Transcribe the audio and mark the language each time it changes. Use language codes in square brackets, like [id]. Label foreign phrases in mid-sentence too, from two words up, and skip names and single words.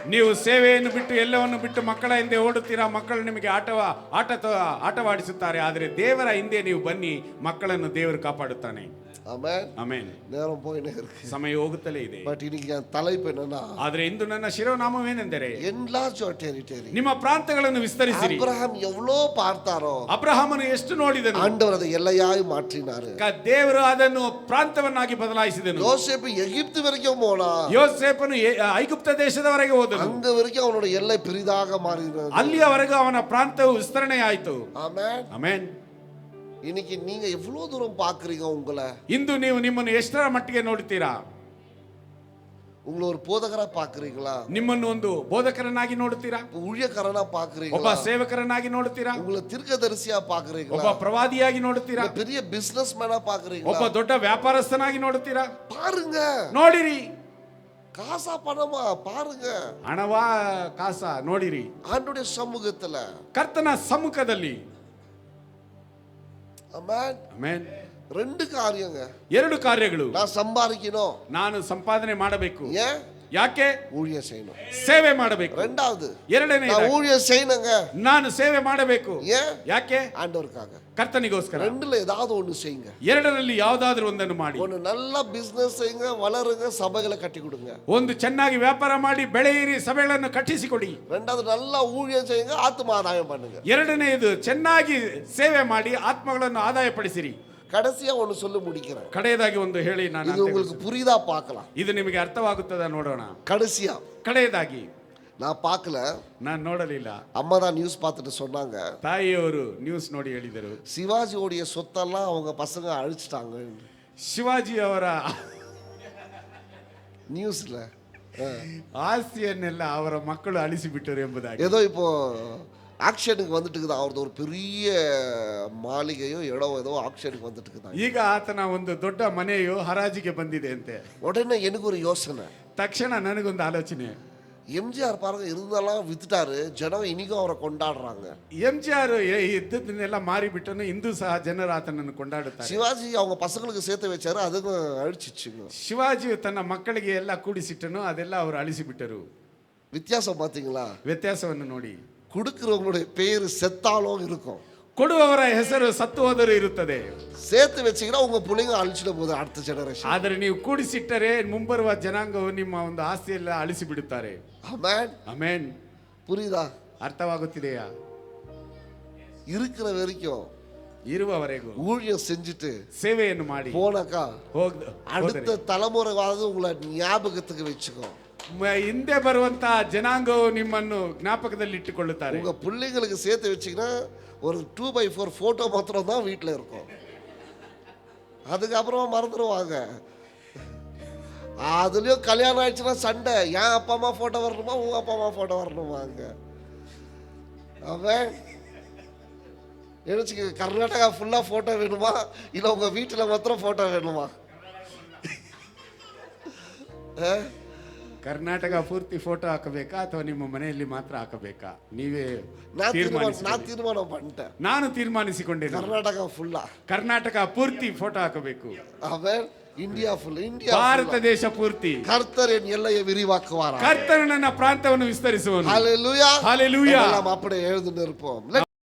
[kn] ನೀವು ಸೇವೆಯನ್ನು ಬಿಟ್ಟು ಎಲ್ಲವನ್ನು ಬಿಟ್ಟು ಮಕ್ಕಳ ಹಿಂದೆ ಓಡುತ್ತೀರಾ, ಮಕ್ಕಳು ನಿಮಗೆ ಆಟವಾಡಿಸುತ್ತಾರೆ. ಆದರೆ ದೇವರ ಹಿಂದೆ ನೀವು ಬನ್ನಿ, ಮಕ್ಕಳನ್ನು ದೇವರು ಕಾಪಾಡುತ್ತಾನೆ. [ta] ஆமென். [kn] ಆಮೆನ್. [ta] நேரம் போயினே இருக்கு, [kn] ಸಮಯ ಹೋಗುತ್ತಲೇ ಇದೆ. [ta] பட் இன்னைக்கு என் தலைப்பு என்னன்னா, [kn] ಆದರೆ ಇಂದು ನನ್ನ ಶಿರೋನಾಮವೇನೆಂದರೆ, [en] enlarge your territory. [kn] ನಿಮ್ಮ ಪ್ರಾಂತಗಳನ್ನು ವಿಸ್ತರಿಸಿರಿ. [ta] அபிரகாம் எவ்வளோ பார்த்தாரோ, [kn] ಅಬ್ರಹಾಮನು ಎಷ್ಟು ನೋಡಿದನು, [ta] ஆண்டவர் அதை எல்லையாய் மாற்றினாரு. [kn] ದೇವರು ಅದನ್ನು ಪ್ರಾಂತವನ್ನಾಗಿ ಬದಲಾಯಿಸಿದನು. [ta] யோசேப்பு எகிப்து வரைக்கும் போனா, [kn] ಯೋಸೇಫನು ಐಗುಪ್ತ ದೇಶದವರೆಗೆ ಹೋದನು. [ta] அங்க வரைக்கும் அவனோட எல்லை பெரிதாக மாறினது. [kn] ಅಲ್ಲಿಯವರೆಗೂ ಅವನ ಪ್ರಾಂತವು ವಿಸ್ತರಣೆ ಆಯಿತು. [ta] ஆமென். [kn] ಆಮೆನ್. [ta] இன்னைக்கு நீங்க எவ்வளவு தூரம் பாக்குறீங்க உங்களை? [kn] ಇಂದು ನೀವು ನಿಮ್ಮನ್ನು ಎಷ್ಟರ ಮಟ್ಟಿಗೆ ನೋಡುತ್ತೀರಾ? [ta] உங்களை ஒரு போதகரா பாக்குறீங்களா? [kn] ನಿಮ್ಮನ್ನು ಒಂದು ಬೋಧಕರನ್ನಾಗಿ ನೋಡುತ್ತೀರಾ? [ta] ஊழியக்காரனா பாக்குறீங்களா? [kn] ಒಬ್ಬ ಸೇವಕರನ್ನಾಗಿ ನೋಡುತ್ತೀರಾ? [ta] உங்களை தீர்க்கதரிசியா பாக்குறீங்களா? [kn] ಒಬ್ಬ ಪ್ರವಾದಿಯಾಗಿ ನೋಡುತ್ತೀರಾ? [ta] பெரிய பிசினஸ் மேனா பாக்குறீங்களா? [kn] ಒಬ್ಬ ದೊಡ್ಡ ವ್ಯಾಪಾರಸ್ಥನಾಗಿ ನೋಡುತ್ತೀರಾ? [ta] பாருங்க, [kn] ನೋಡಿರಿ. [ta] காசா பணமா பாருங்க, [kn] ಹಣವಾ ಕಾಸ ನೋಡಿರಿ. [ta] ஆண்டவருடைய சமூகத்துல. [kn] ಕರ್ತನ ಸಮ್ಮುಖದಲ್ಲಿ. [ta] ஆமென். [kn] ಆಮೆನ್. [ta] ரெண்டு காரியங்க. [kn] ಎರಡು ಕಾರ್ಯಗಳು. [ta] நான் சம்பாதிக்கணும், [kn] ನಾನು ಸಂಪಾದನೆ ಮಾಡಬೇಕು. [ta] ஏன்? [kn] ಯಾಕೆ? [ta] ஊழியம் செய்யணும். [kn] ಸೇವೆ ಮಾಡಬೇಕು. [ta] ரெண்டாவது, [kn] ಎರಡನೇ, [ta] நான் ஊழியம் செய்யணுங்க, [kn] ನಾನು ಸೇವೆ ಮಾಡಬೇಕು. [ta] ஏன்? [kn] ಯಾಕೆ? [ta] ஆண்டவருக்காக. [kn] ಕರ್ತನಿಗೋಸ್ಕರ. [ta] ரெண்டுல ஏதாவது ஒண்ணு செய்யுங்க. [kn] ಎರಡರಲ್ಲಿ ಯಾವುದಾದ್ರೂ ಒಂದನ್ನು ಮಾಡಿ. [ta] ஒன்னு நல்ல பிசினஸ் செய்யுங்க, வளருங்க, சபைகளை கட்டி கொடுங்க. [kn] ಒಂದು ಚೆನ್ನಾಗಿ ವ್ಯಾಪಾರ ಮಾಡಿ ಬೆಳೆಯಿರಿ, ಸಭೆಗಳನ್ನು ಕಟ್ಟಿಸಿಕೊಡಿ. [ta] ரெண்டாவது நல்லா ஊழியம் செய்யுங்க, ஆத்ம ஆதாயம் பண்ணுங்க. [kn] ಎರಡನೆಯದು ಚೆನ್ನಾಗಿ ಸೇವೆ ಮಾಡಿ ಆತ್ಮಗಳನ್ನು ಆದಾಯಪಡಿಸಿರಿ. [ta] கடைசியா ஒன்னு சொல்லி முடிக்கிறேன். [kn] ಕಡೆಯದಾಗಿ ಒಂದು ಹೇಳಿ ನಾನು [ta] இது உங்களுக்கு புரியுதா பார்க்கலாம். [kn] ಇದು ನಿಮಗೆ ಅರ್ಥವಾಗುತ್ತದ ನೋಡೋಣ. [ta] கடைசியா [kn] ಕಡೆಯದಾಗಿ [ta] நான் பார்க்கல, [kn] ನಾನು ನೋಡಲಿಲ್ಲ. [ta] அம்மா தான் நியூஸ் பார்த்துட்டு சொன்னாங்க, [kn] ತಾಯಿಯವರು ನ್ಯೂಸ್ ನೋಡಿ ಹೇಳಿದರು, [ta] சிவாஜியோடைய சொத்தெல்லாம் அவங்க பசங்க அழிச்சிட்டாங்க. [kn] ಶಿವಾಜಿ ಅವರ [ta] நியூஸ்ல [kn] ಆಸ್ತಿಯನ್ನೆಲ್ಲ ಅವರ ಮಕ್ಕಳು ಅಳಿಸಿಬಿಟ್ಟರು ಎಂಬುದಾಗಿ. [ta] ஏதோ இப்போ ஆக்ஷனுக்கு வந்துட்டு இருக்குது, ಅವ್ರದ್ದು ஒரு பெரிய மாளிகையோ இடம் ஏதோ ஆக்ஷனுக்கு வந்துட்டு இருக்குது. [kn] ಈಗ ಆತನ ಒಂದು ದೊಡ್ಡ ಮನೆಯು ಹರಾಜಿಗೆ ಬಂದಿದೆ ಅಂತೆ. [ta] உடனே எனக்கு ஒரு யோசனை, [kn] ತಕ್ಷಣ ನನಗೊಂದು ಆಲೋಚನೆ. [ta] எம்ஜிஆர் பாருங்க இருந்தாலும் வித்துட்டாரு, ஜனம் இன்னைக்கும் அவரை கொண்டாடுறாங்க. [kn] ಎಂಜಿಆರ್ ಇದ್ದದನ್ನೆಲ್ಲ ಮಾರಿಬಿಟ್ಟನು, ಇಂದು ಸಹ ಜನರು ಆತನನ್ನು ಕೊಂಡಾಡುತ್ತಾರೆ. [ta] சிவாஜி அவங்க பசங்களுக்கு சேர்த்து வச்சாரு, அதுவும் அழிச்சிச்சுங்க. [kn] ಶಿವಾಜಿ ತನ್ನ ಮಕ್ಕಳಿಗೆ ಎಲ್ಲ ಕೂಡಿಸಿಟ್ಟನು, ಅದೆಲ್ಲ ಅವರು ಅಳಿಸಿಬಿಟ್ಟರು. [ta] வித்தியாசம் பாத்தீங்களா? [kn] ವ್ಯತ್ಯಾಸವನ್ನು ನೋಡಿ. [ta] கொடுக்கிறவங்களுடைய பேரு செத்தாலும் இருக்கும், [kn] ಕೊಡುವವರ ಹೆಸರು ಸತ್ತು ಹೋದರೂ ಇರುತ್ತದೆ. [ta] சேர்த்து வச்சீங்கன்னா உங்க பிள்ளைங்க அழிச்சிட போகுது அடுத்த ஜெனரேஷன். [kn] ಆದರೆ ನೀವು ಕೂಡಿಸಿಟ್ಟರೆ ಮುಂಬರುವ ಜನಾಂಗವು ನಿಮ್ಮ ಒಂದು ಆಸ್ತಿಯೆಲ್ಲ ಅಳಿಸಿ ಬಿಡುತ್ತಾರೆ. [ta] ஆமென். [kn] ಆಮೆನ್. [ta] புரியுதா? [kn] ಅರ್ಥವಾಗುತ್ತಿದೆಯಾ? [ta] இருக்கிற வரைக்கும் [kn] ಇರುವವರೆಗೂ [ta] ஊழியம் செஞ்சுட்டு [kn] ಸೇವೆಯನ್ನು ಮಾಡಿ [ta] போனாக்கா [kn] ಹೋದ್ರೆ [ta] அடுத்த தலைமுறைவாவது உங்களை ஞாபகத்துக்கு வச்சுக்கோ. [kn] ಹಿಂದೆ ಬರುವಂತ ಜನಾಂಗವು ನಿಮ್ಮನ್ನು ಜ್ಞಾಪಕದಲ್ಲಿ ಇಟ್ಟುಕೊಳ್ಳುತ್ತಾರೆ. [ta] உங்க பிள்ளைங்களுக்கு சேர்த்து வச்சீங்கன்னா ஒரு 2x4 போட்டோ மாத்திரம் தான் வீட்டில் இருக்கும். அதுக்கப்புறமா மறந்துடுவாங்க. அதுலயும் கல்யாணம் ஆயிடுச்சுன்னா சண்டை, என் அப்பா அம்மா போட்டோ வரணுமா உங்க அப்பா அம்மா போட்டோ வரணுமாங்க. அவன் நினைச்சுக்க, கர்நாடகா ஃபுல்லா போட்டோ வேணுமா இல்ல உங்க வீட்டுல மாத்திரம் போட்டோ வேணுமா? [kn] ಕರ್ನಾಟಕ ಪೂರ್ತಿ ಫೋಟೋ ಹಾಕಬೇಕಾ ಅಥವಾ ನಿಮ್ಮ ಮನೆಯಲ್ಲಿ ಮಾತ್ರ ಹಾಕಬೇಕಾ? ನೀವೇ [ta] நான் [kn] ತೀರ್ಮಾನಿಸಿ. [ta] தீர்மானம் பண்ணிட்டேன். [kn] ನಾನು ತೀರ್ಮಾನಿಸಿಕೊಂಡೆ, [ta] கர்நாடகா ஃபுல்லா [kn] ಕರ್ನಾಟಕ ಪೂರ್ತಿ ಫೋಟೋ ಹಾಕಬೇಕು. [ta] அவன் இந்தியா ஃபுல், இந்தியா [kn] ಭಾರತ ದೇಶ ಪೂರ್ತಿ [ta] கர்த்தர் என் எல்லையை விரிவாக்குவாரா. [kn] ಕರ್ತನು ನನ್ನ ಪ್ರಾಂತವನ್ನು ವಿಸ್ತರಿಸುವನು. [ta] ஹalleluya [kn] Hallelujah. [ta] எல்லாம் அப்படியே எழுதுன்னு இருப்போம்.